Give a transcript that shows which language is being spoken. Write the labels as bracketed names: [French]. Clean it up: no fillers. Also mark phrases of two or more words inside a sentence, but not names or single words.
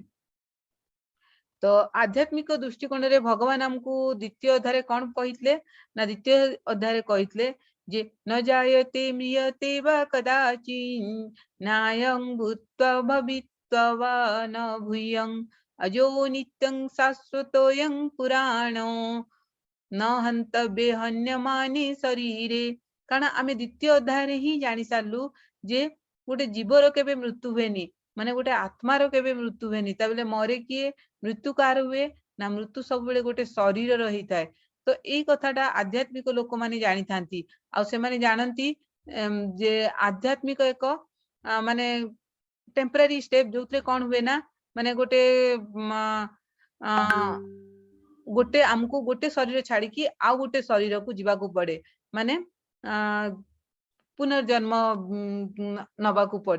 [Odia] ତ ଆଧ୍ୟାତ୍ମିକ ଦୃଷ୍ଟିକୋଣରେ ଭଗବାନ ଆମକୁ ଦ୍ୱିତୀୟ ଅଧ୍ୟାୟରେ କଣ କହିଥିଲେ ନା, ଦ୍ୱିତୀୟ ଅଧ୍ୟାୟରେ କହିଥିଲେ ଯେ [Sanskrit] ନ ଜାୟତେ ମ୍ରିୟତେ ବା କଦାଚିନ୍ ନାୟଂ ଭୂତ୍ୱା ଭବିତ୍ୱା ବା ନ ଭୂୟଂ ଅଜୋ ନିତ୍ୟଂ ଶାଶ୍ୱତୋୟଂ ପୁରାଣୋ न हन्तव्ये हन्यमाने शरीरे। [Odia] କାରଣ ଆମେ ଦ୍ୱିତୀୟ ଅଧ୍ୟାୟରେ ହିଁ ଜାଣି ସାରିଲୁ ଯେ ଗୋଟେ ଜୀବର କେବେ ମୃତ୍ୟୁ ହୁଏନି, ମାନେ ଗୋଟେ ଆତ୍ମାର କେବେ ମୃତ୍ୟୁ ହୁଏନି। ତା ବୋଲେ ମରେ କିଏ? ମୃତ୍ୟୁ କାହାର ହୁଏ ନା, ମୃତ୍ୟୁ ସବୁବେଳେ ଗୋଟେ ଶରୀରର ହେଇଥାଏ। ତ ଏଇ କଥାଟା ଆଧ୍ୟାତ୍ମିକ ଲୋକମାନେ ଜାଣିଥାନ୍ତି, ଆଉ ସେମାନେ ଜାଣନ୍ତି ଯେ ଆଧ୍ୟାତ୍ମିକ ଏକ ମାନେ [English] temporary step, [Odia] ଯୋଉଥିରେ କଣ ହୁଏ ନା, ମାନେ ଗୋଟେ ଆମକୁ ଗୋଟେ ଶରୀର ଛାଡିକି ଆଉ ଗୋଟେ ଶରୀରକୁ ଯିବାକୁ ପଡେ, ମାନେ ପୁନର୍ଜନ୍ମ ନବାକୁ ପଡେ।